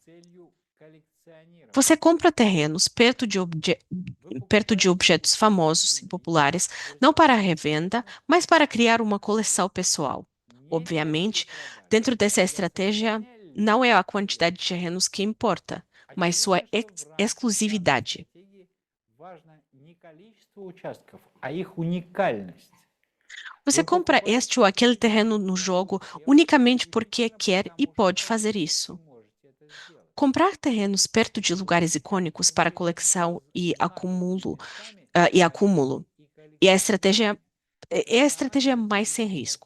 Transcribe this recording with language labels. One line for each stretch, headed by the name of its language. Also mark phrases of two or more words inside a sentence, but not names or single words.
Portuguese: Você compra terrenos perto de objetos famosos e populares, não para revenda, mas para criar uma coleção pessoal. Obviamente, dentro dessa estratégia, não é a quantidade de terrenos que importa, mas sua exclusividade.
Russian: Важно не количество участков, а их уникальность.
Portuguese: Você compra este ou aquele terreno no jogo unicamente porque quer e pode fazer isso. Comprar terrenos perto de lugares icônicos para coleção e acúmulo. E é a estratégia mais sem risco.